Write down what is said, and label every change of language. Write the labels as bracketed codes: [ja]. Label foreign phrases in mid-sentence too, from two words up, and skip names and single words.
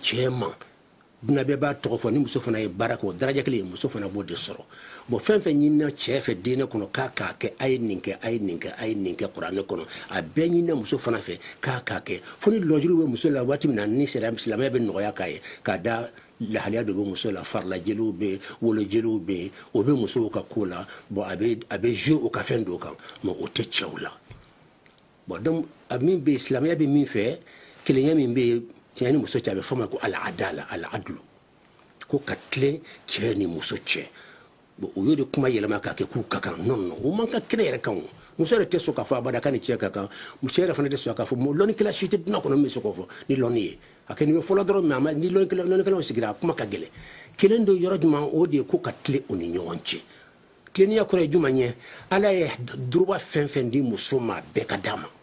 [bm] cɛ ma duna bɛɛ b'a tɔgɔ fɔ ni muso fana ye baara kɛ o daraja kelen ye muso fana b'o de sɔrɔ bon fɛn fɛn ɲinina cɛ fɛ diinɛ kɔnɔ k'a kɛ a ye nin kɛ a ye nin kɛ a ye nin kɛ kuranɛ kɔnɔ a bɛɛ ɲinina muso fana fɛ k'a kɛ fo ni lɔjuru bɛ muso la waati min na ni silamɛya bɛ nɔgɔya k'a ye k'a da lahaliya dɔ bɛ muso la farilajeliw bɛ yen wolojeliw bɛ yen o bɛ musow ka ko la bon a bɛ jouer o ka fɛn dɔw kan mais o tɛ cɛw la bon donc a min bɛ silamɛya bɛ min fɛ kelenya min bɛ yen cɛ ni muso cɛ a bɛ fɔ ma ko [ar] العدالة العدل [bm] ko ka tilen cɛ ni muso cɛ bon o y'o de kuma yɛlɛma k'a kɛ k'u ka kan non o man ka kɛnɛ yɛrɛ kan o muso yɛrɛ tɛ sɔn k'a fɔ abada ka ni cɛ ka kan muso yɛrɛ fana tɛ sɔn k'a fɔ lɔnnikɛla si tɛ dunan kɔnɔ min bɛ se k'o fɔ ni lɔnni ye a kɛ nin bɛ fɔlɔ dɔrɔn mais ni lɔnnikɛlaw sigira a kuma ka gɛlɛn kelen don yɔrɔ jumɛn o de ye ko ka tilen o ni ɲɔgɔn cɛ tilennenya kɔrɔ ye jumɛn ye ala ye duruba fɛn fɛn di muso ma bɛɛ ka d'a ma